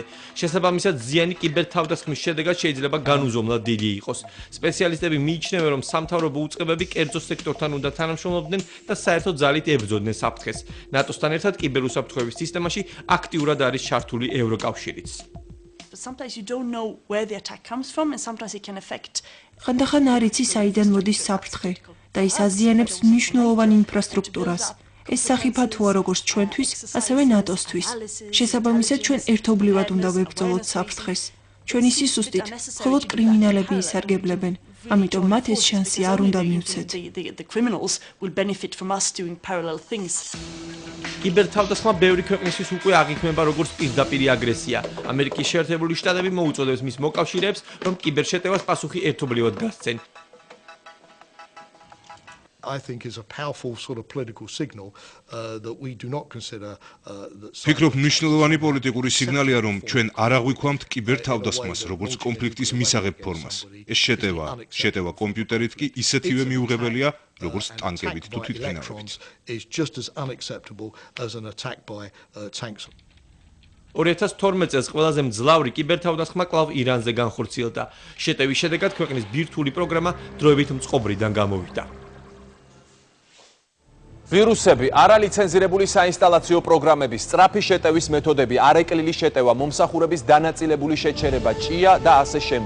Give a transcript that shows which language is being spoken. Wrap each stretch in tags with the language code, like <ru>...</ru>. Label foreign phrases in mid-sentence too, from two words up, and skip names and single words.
<ka>შესაბამისად, ზიანი კიბერთავდასხმის შედეგად შეიძლება განუზომლად დიდი იყოს. სპეციალისტები მიიჩნევენ, რომ სამთავრობო უწყებები კერძო სექტორთან უნდა თანამშრომლობდნენ და საერთოდ ძალით ებრძოდნენ საფრთხეს. ნატოსთან ერთად კიბერუსაფრთხოების სისტემაში აქტიურად არის ჩართული ევროკავშირიც.</ka> <en>Sometimes you don't know where the attack comes from and sometimes it can affect.</en> <ka>ხანდახან არ იცი საიდან მოდის საფრთხე და ის აზიანებს მნიშვნელოვან ინფრასტრუქტურას. ეს სახიფათოა როგორც ჩვენთვის, ასევე ნატოსთვის. შესაბამისად, ჩვენ ერთობლივად უნდა ვებრძოლოთ საფრთხეს. ჩვენი სისუსტით, მხოლოდ კრიმინალები ისარგებლებენ. ამიტომ მათ ეს შანსი არ უნდა მივცეთ. კიბერთავდასხმა ბევრი ქვეყნისთვის უკვე აღიქმება როგორც პირდაპირი აგრესია. ამერიკის შეერთებული შტატები მოუწოდებს მის მოკავშირეებს, რომ კიბერშეტევას პასუხი ერთობლივად გასცენ.</ka> <en>I think is a powerful sort of political signal that we do not consider that</en> <ka>ფიქრობ მნიშვნელოვანი პოლიტიკური სიგნალია, რომ ჩვენ არ აღვიქვამთ კიბერთავდასხმას როგორც კონფლიქტის მისაღებ ფორმას. ეს შეტევა კომპიუტერით კი ისეთივე მიუღებელია, როგორც ტანკებით თუ თვითმფრინავებით.</ka> <en>is just as unacceptable as an attack by tanks.</en> <ka>2012 წელს ყველაზე მძლავრი კიბერთავდასხმა კვლავ ირანზე განხორციელდა. შეტევის შედეგად ქვეყნის ბირთვული პროგრამა დროებით მწყობრიდან გამოვიდა. ვირუსები, არალიცენზირებული საინსტალაციო პროგრამები, სწრაფი შეტევის მეთოდები, არეკლილი შეტევა, მომსახურების დანაწილებული შეჩერება, ჭია და ასე შემდეგ.</ka>